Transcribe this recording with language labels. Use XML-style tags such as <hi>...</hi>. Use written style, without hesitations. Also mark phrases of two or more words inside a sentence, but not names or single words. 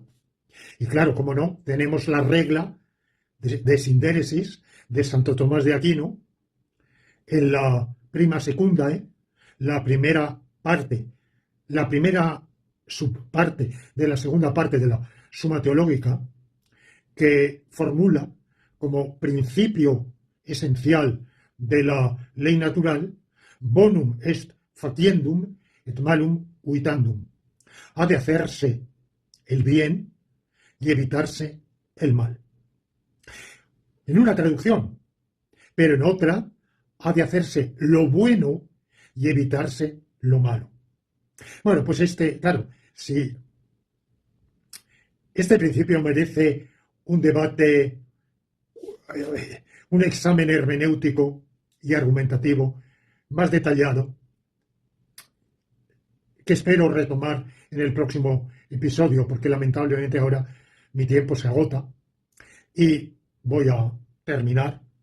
<es>Y claro, como no, tenemos la regla de sindéresis de Santo Tomás de Aquino en la</es> <la>prima secundae,</la> <es>la primera parte, la primera subparte de la segunda parte de la Suma Teológica, que formula como principio esencial de la ley natural:</es> <la>bonum est faciendum et malum uitandum.</la> <es>Ha de hacerse el bien y evitarse el mal. En una traducción, pero en otra ha de hacerse lo bueno y evitarse lo malo. Bueno, pues claro, si este principio merece un debate, un examen hermenéutico y argumentativo más detallado, que espero retomar en el próximo episodio, porque lamentablemente ahora mi tiempo se agota y voy a terminar.</es>